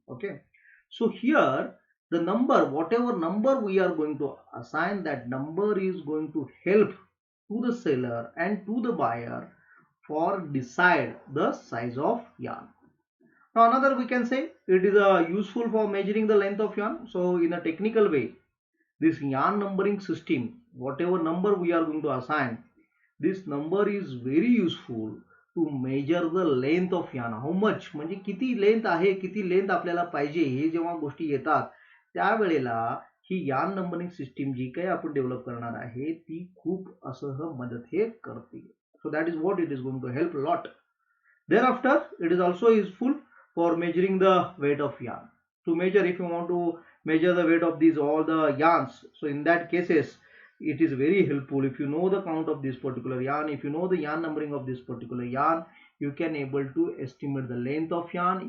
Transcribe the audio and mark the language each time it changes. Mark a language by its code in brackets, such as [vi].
[en] Okay, so here the number, whatever number we are going to assign, that number is going to help to the seller and to the buyer for decide the size of yarn. Now another, we can say it is useful for measuring the length of yarn. So in a technical way, this yarn numbering system, whatever number we are going to assign, this number is very useful to measure the length of yarn. How much, [mr] म्हणजे किती length आहे, किती length आपल्याला पाहिजे, हे जेव्हा गोष्टी येतात त्यावेळेला ही यान नंबरिंग सिस्टीम जी काही आपण डेव्हलप करणार आहे ती खूप असं मदत हे करते. [en] So that is what it is going to help a lot. Thereafter, it is also useful for measuring the weight of yarn. To measure, if you want to measure the weight of these all the yarns, so in that cases, it is very helpful if you know the count of this particular yarn. If you know the yarn numbering of this particular yarn, you can able to estimate the length of yarn.